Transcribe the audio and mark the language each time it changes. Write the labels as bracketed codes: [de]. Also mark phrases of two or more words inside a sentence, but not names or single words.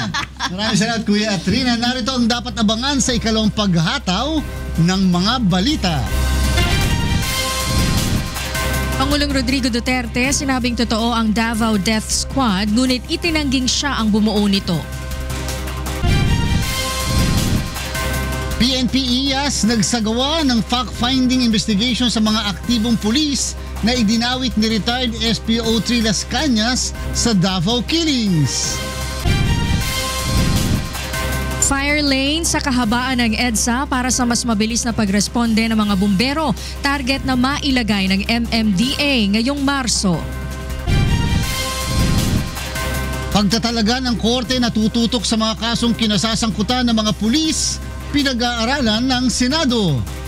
[tl] Maraming salamat, Kuya at Rina. Narito ang dapat abangan sa ikalawang paghataw ng mga balita. Pangulong Rodrigo Duterte, sinabing totoo ang Davao Death Squad, ngunit itinangging siya ang bumuo nito. PNP-IAS nagsagawa ng [en] fact-finding investigation [tl] sa mga aktibong pulis na idinawit ni retired SPO3 Las Cañas sa Davao Killings. [en] Fire lane [tl] sa kahabaan ng EDSA para sa mas mabilis na pagresponde ng mga bumbero. Target na mailagay ng MMDA ngayong Marso. Pagtatalaga ng korte na tututok sa mga kasong kinasasangkutan ng mga pulis, pinag-aaralan ng Senado.